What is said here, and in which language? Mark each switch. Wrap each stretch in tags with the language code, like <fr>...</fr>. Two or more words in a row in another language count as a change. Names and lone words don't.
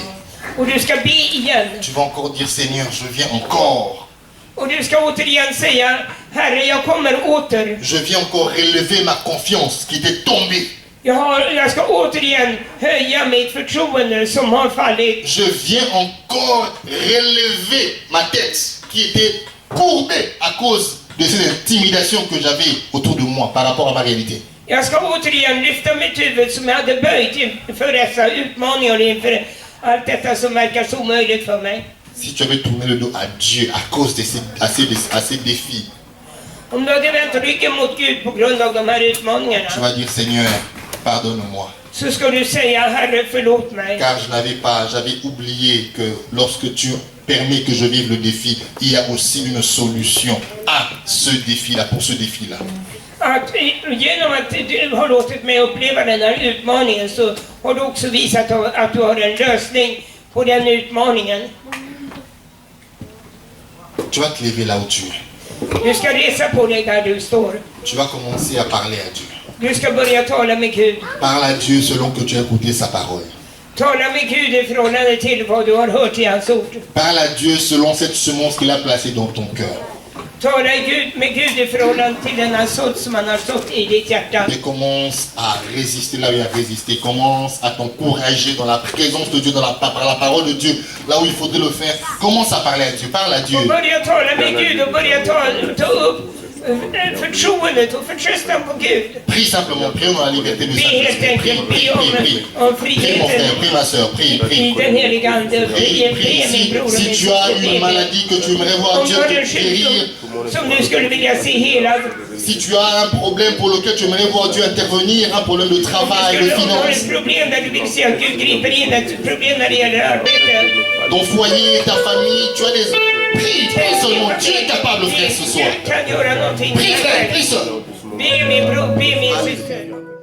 <sv>Och du ska be igen.</sv> <fr>Tu vas encore dire, Seigneur, je viens encore.</fr> <sv>Och du ska återigen säga, Herre, jag kommer åter.</sv> <fr>Je viens encore relever ma confiance qui était tombée.</fr> <sv>Jag ska återigen höja mitt förtroende som har fallit.</sv> <fr>Je viens encore relever ma tête qui était courbée à cause de cette intimidation que j'avais autour de moi par rapport à ma réalité.</fr> <sv>Jag ska återigen lyfta mitt huvud som jag hade böjt inför dessa utmaningar, inför allt detta som verkar så omöjligt för mig.</sv> <fr>Si tu avais tourné le dos à Dieu à cause de ces défis,</fr> <sv>Om du hade vänt ryggen mot Gud på grund av de här utmaningarna,</sv> <fr>tu vas dire, Seigneur, pardonne-moi.</fr> <sv>så ska du säga, Herre, förlåt mig.</sv> <fr>Car j'avais oublié que lorsque tu permets que je vive le défi, il y a aussi une solution à ce défi-là, pour ce défi-là.</fr> <sv>Att genom att du har låtit mig uppleva den här utmaningen så har du också visat att du har en lösning på den utmaningen.</sv> <fr>Tu vas te lever là où tu es.</fr> <sv>Du ska resa på dig där du står.</sv> <fr>Tu vas commencer à parler à Dieu.</fr> <sv>Du ska börja tala med Gud.</sv> <fr>Parle à Dieu selon que tu as écouté sa parole.</fr> <sv>Tala med Gud i förhållande till vad du har hört i hans ord.</sv> <fr>Parle à Dieu selon cette semence qu'il a placée dans ton cœur.</fr> <sv>Tala med Gud i förhållande till denna sådd som han har sått i ditt hjärta.</sv> <fr>Et commence à résister là où il y a résisté. Commence à t'encourager dans la présence de Dieu, par la parole de Dieu, là où il faudrait le faire. Commence à parler à Dieu. Parle à Dieu.</fr> <sv>Och börja tala med Gud och börja ta upp förtroendet och förtröstan på Gud.</sv> <fr>Prie simplement, prie dans la liberté de</fr> <sv>Be helt</sv> <fr>Saint-Esprit. Prie,</fr> <sv>enkelt,</sv> <fr>prie,</fr> <sv>be</sv> <fr>prie, prie.</fr> <sv>om</sv> <fr>Prie mon frère,</fr> <sv>friheten</sv> <fr>prie ma soeur, prie,</fr> <sv>i</sv> <fr>prie.</fr> <sv>den heliga Ande.</sv> <fr>Prie, prie.</fr> <sv>Be min bror och min</sv> <fr>Si tu as une</fr> <sv>syster.</sv> <fr>maladie que tu aimerais voir</fr> <sv>Om</sv> <fr>Dieu</fr> <sv>du har</sv> <fr>te</fr> <sv>en</sv> <fr>guérir,</fr> <sv>sjukdom som du skulle vilja se helad,</sv> <fr>si tu as un problème pour lequel tu aimerais voir Dieu intervenir, un problème de travail, de</fr> <sv>om du har</sv> <fr>finance,</fr> <sv>ett problem där du vill se att Gud griper in, ett problem när det gäller arbete,</sv> <fr>ton foyer, ta famille, tu as des... Prie, prie seulement. Dieu est capable, frère, ce soir.</fr> <sv>kan göra någonting.</sv> <fr>Prie, frère, prie seul.</fr> <sv>Be min bror, be min syster.</sv>